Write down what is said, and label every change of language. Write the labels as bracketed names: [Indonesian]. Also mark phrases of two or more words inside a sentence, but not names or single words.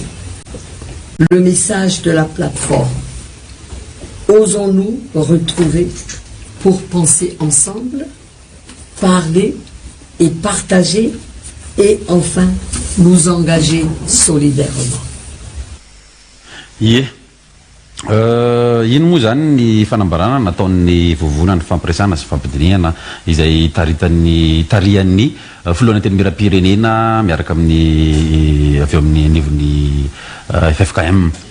[French] Le message de la plateforme. Osons-nous retrouver pour penser ensemble, parler et partager et enfin nous engager solidairement. [Malagasy] Ino moa zany ny fanambarana nataon'ny vovonana fampiresana sy fampidinihana izay tarian'ny filoana teny miram-pirenena miaraka amin'ny avy eo amin'ny anivon'ny FFKM.